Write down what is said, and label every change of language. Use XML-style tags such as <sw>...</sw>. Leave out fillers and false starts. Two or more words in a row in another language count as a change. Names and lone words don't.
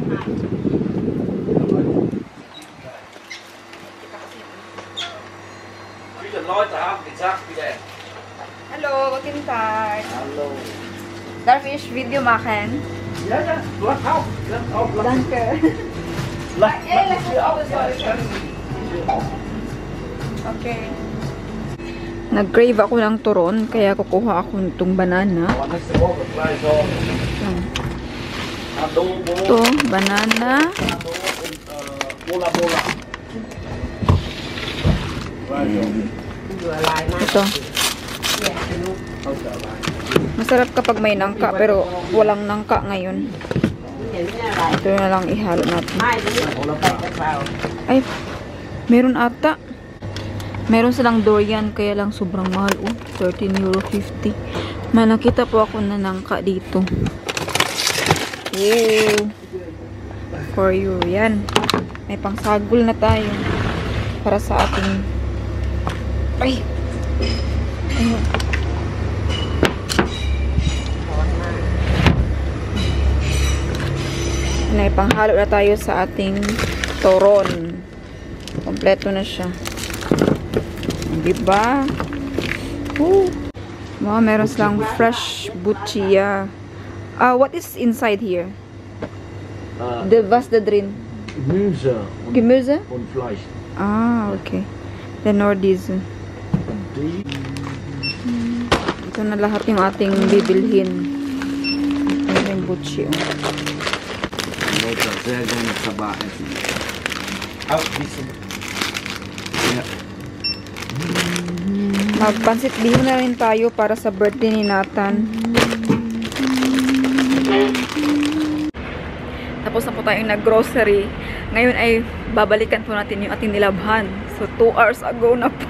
<de>Hallo, guten Tag. Hallo. Darf ich Video machen? Ja, ja, lass auf. Lass auf. Danke. Lass lass uns auf. Okay.</de> <tl>Nag-crave ako ng turon, kaya kukuha ako nitong banana. Ito, banana. Bola-bola. Ito. Masarap kapag may nangka, pero walang nangka ngayon. Ito na lang ihalo natin. Ay, meron ata. Meron silang durian, kaya lang sobrang mahal. Oh, €13.50. May nakita po ako na nangka dito.</tl> <en>Oh, for you.</en> <tl>Yan. May pangsagol na tayo. Para sa ating... Ay! Ayun. May panghalo na tayo sa ating toron. Kompleto na siya. Diba? Wow, meron silang fresh buchia.</tl> <en>What is inside here?</en> <de>Was the drin? Gemüse. Gemüse? Und Fleisch.</de> <en>Okay. Then or this.</en> <tl>Ito na lahat yung ating bibilhin. Ito yung buchia.</tl> <de>Leute, sehr gerne Sabah essen. Auch bisschen. Ja.</de> <tl>Magpansit bihon na rin tayo para sa birthday ni Nathan. Tapos na po tayong nag-grocery. Ngayon ay babalikan po natin yung ating nilabhan.</tl> <en>So 2 hours ago</en> <tl>na po.</tl>